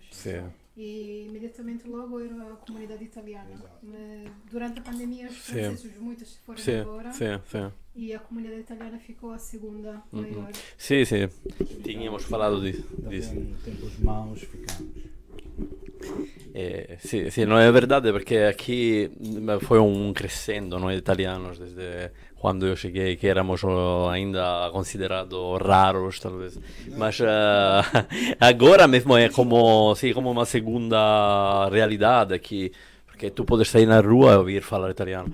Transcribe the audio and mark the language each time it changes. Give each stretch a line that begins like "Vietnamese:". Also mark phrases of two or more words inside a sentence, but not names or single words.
Portuguese: Sim. E imediatamente logo era a comunidade italiana. Mas durante a pandemia, os franceses, muitos se foram Sim, embora. sim, sim. E a comunidade italiana ficou a segunda maior. Sim, sim. Tínhamos falado disso. Também tempos maus ficamos.
Italian: Sì, sì,
Portuguese: no, è verdade perché qui foi crescendo noi italianos desde quando eu cheguei, que éramos ainda considerados raros, talvez. Mas agora mesmo é como uma segunda realidade aqui, porque tu podes sair na rua e ouvir falar italiano.